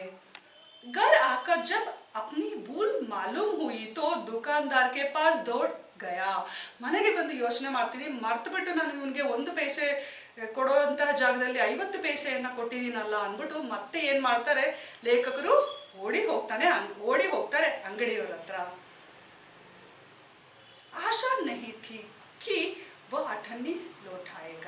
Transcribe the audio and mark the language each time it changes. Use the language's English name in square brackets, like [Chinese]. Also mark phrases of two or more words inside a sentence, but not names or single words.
[Hindi] घर आकर जब अपनी भूल मालूम हुई तो दुकानदार के पास दौड़ गया. [Kannada] ಮನೆಗೆ ಬಂದು ಯೋಚನೆ ಮಾಡ್ತೀನಿ, ಮರ್ತು ಬಿಟ್ಟು ನಾನು ಇವನಿಗೆ 1 ಪೈಸೆ ಕೊಡುವಂತಹ ಜಾಗದಲ್ಲಿ 50 ಪೈಸೆಯನ್ನು ಕೊಟ್ಟಿದ್ದೀನಲ್ಲ ಅಂದ್ಬಿಟ್ಟು ಮತ್ತೆ ಏನು ಮಾಡ್ತಾರೆ ಲೇಖಕರು ಓಡಿ ಹೋಗ್ತಾರೆ ಅಂಗಡಿಯವರ ಹತ್ರ. [Hindi] आशा नहीं थी कि वह अठन्नी लौटाएगा.